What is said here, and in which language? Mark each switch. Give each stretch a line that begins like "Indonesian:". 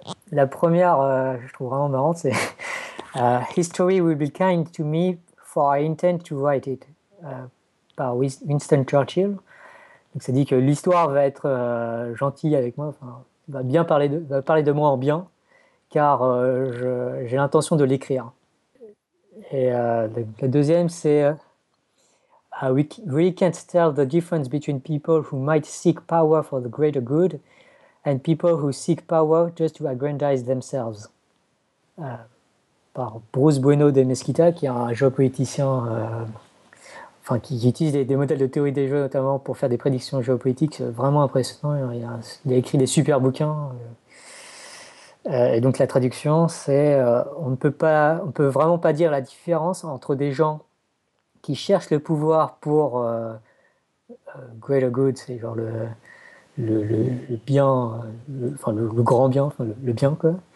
French: La première, je trouve vraiment marrante, c'est
English: History will be kind to me for I intend to write it,
French: par Winston Churchill. Donc, ça dit que l'histoire va être gentille avec moi, enfin, va parler de moi en bien, car j'ai l'intention de l'écrire. Et la deuxième, c'est.
English: We really can't tell the difference between people who might seek power for the greater good and people who seek power just to aggrandize themselves.
French: Par Bruce Bueno de Mesquita, qui est un géopoliticien, qui utilise des modèles de théorie des jeux, notamment pour faire des prédictions géopolitiques, vraiment impressionnant. Il a écrit des super bouquins. Et donc la traduction, c'est on peut vraiment pas dire la différence entre des gens qui cherchent le pouvoir pour
English: greater good,
French: c'est genre le bien, enfin le grand bien, enfin, le bien quoi,